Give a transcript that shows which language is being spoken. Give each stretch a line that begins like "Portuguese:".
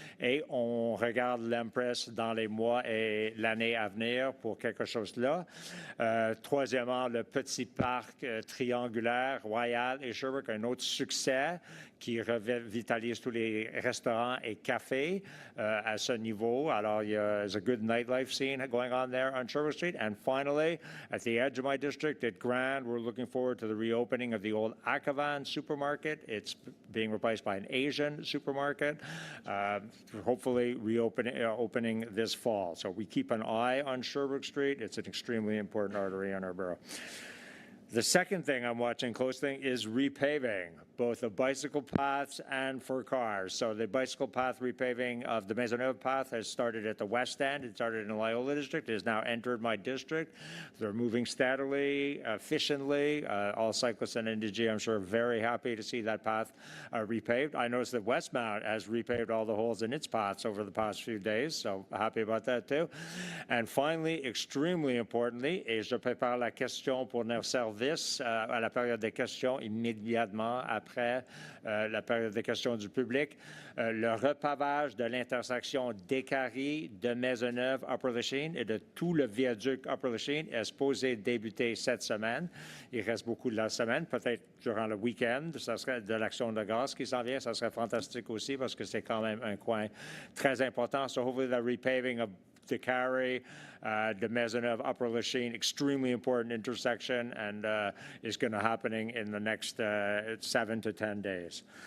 French: Et on regarde l'Empress dans les mois et l'année à venir pour quelque chose là. Troisièmement, le petit parc triangulaire Royal et Sherbrooke, un autre succès qui revitalise tous les restaurants et cafés à ce niveau.
English: Alors, there's a good nightlife scene going on there on Sherbrooke Street. And finally, at the edge of my district at Grand, we're looking forward to the reopening of the old Akavan supermarket. It's being replaced by an Asian supermarket, hopefully opening this fall. So we keep an eye on Sherbrooke Street. It's an extremely important artery in our borough. The second thing I'm watching closely is repaving, both the bicycle paths and for cars. So the bicycle path repaving of the Maisonneuve path has started at the west end. It started in the Loyola district. It has now entered my district. They're moving steadily, efficiently. All cyclists in NDG, I'm sure, are very happy to see that path repaved. I noticed that Westmount has repaved all the holes in its paths over the past few days, so happy about that too. And finally, extremely importantly,
French: et je prépare la question pour nos services à la période des questions immédiatement après la période des questions du public. Le repavage de l'intersection d'Écarie, de Maisonneuve, Upper Lachine et de tout le viaduc Upper Lachine est supposé débuter cette semaine. Il reste beaucoup de la semaine, peut-être durant le week-end. Ça serait de l'Action de grâce qui s'en vient. Ça serait fantastique aussi parce que c'est quand même un coin très important.
English: So hopefully the repaving of Décarie, the Maisonneuve, Upper Lachine, extremely important intersection, and is going to happening in the next 7 to 10 days.